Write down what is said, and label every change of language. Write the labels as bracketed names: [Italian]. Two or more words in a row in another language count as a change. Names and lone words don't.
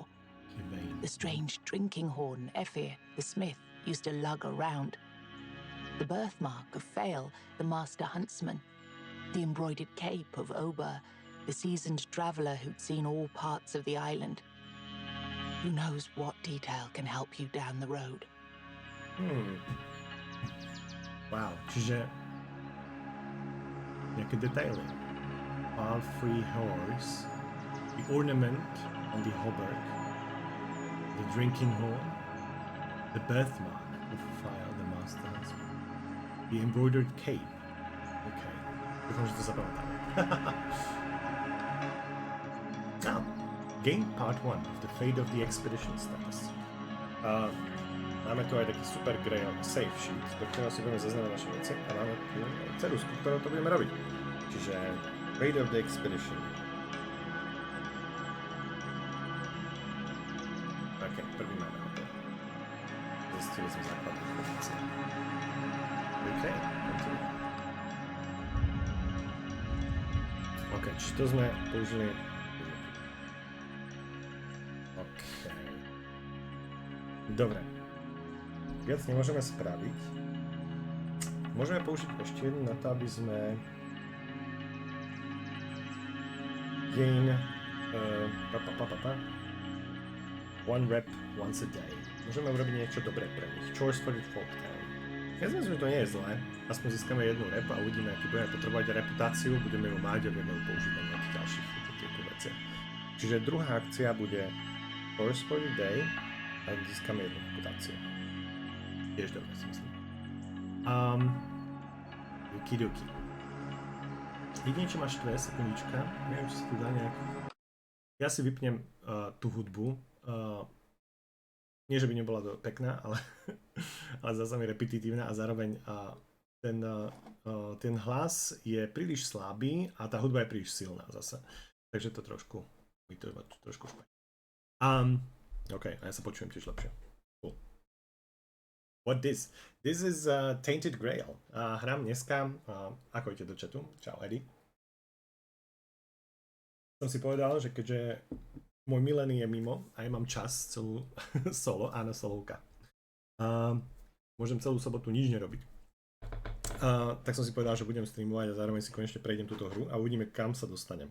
[English] The strange drinking horn Ephir, the smith, used to lug around. The birthmark of Fail, the master huntsman. The embroidered cape of Ober, the seasoned traveller who'd seen all parts of the island. Who knows what detail can help you down the road? [Slovak] Wow, čiže nejaké detaily. [English] Palfrey horse, the ornament on the hauberk, the drinking horn, the birthmark of File, the master husband, the embroidered cape. [Slovak] Okay, dúfam, že to zapamätáme. [English] Now, gain part 1 of the fate of the expedition status. [Slovak] Máme tu aj taký super [English] grail save sheet, [Slovak] do ktorého si budeme zaznamenať naše veci a máme tu ceruzku, ktorou to budeme robiť. Čiže [English] fate of the expedition. [Slovak] Ok, prvý máme hotový. Zistili sme základné informácie. Ok, continue. Ok, či to sme použili. Ok. Dobre. Viac nemôžeme spraviť. Môžeme použiť ešte jednu na to, aby sme [English] gain one rep once a day. [Slovak] Môžeme urobiť niečo dobré pre nich. [English] Chores for the folk town. [Slovak] Ja si myslím, že to nie je zlé. Aspoň získame jednu rep a uvidíme, aký budeme potrebovať reputáciu, budeme ju mať a vieme ju použiť na nejakých ďalších typu veciach. Čiže druhá akcia bude [English] Chores for the day [Slovak] a získame jednu reputáciu. Tiež dobre si myslím. Okidoki. Jedine, čo máš tvé, sekundička. Neviem, či si tu dá nejak... Ja si vypnem tú hudbu. Nie, že by nebola pekná, ale zase mi repetitívna a zároveň ten hlas je príliš slabý a tá hudba je príliš silná zase. Takže to trošku špať. OK, a ja sa počujem tiež lepšie. [English] Cool. What this? This is Tainted Grail. [Slovak] Hrám dneska, ako idete do chatu? Čau, Eddie. Som si povedal, že keďže môj milený je mimo a ja mám čas celú solo, áno, solovka. Môžem celú sobotu nič nerobiť. Tak som si povedal, že budem streamovať a zároveň si konečne prejdem túto hru a uvidíme, kam sa dostanem.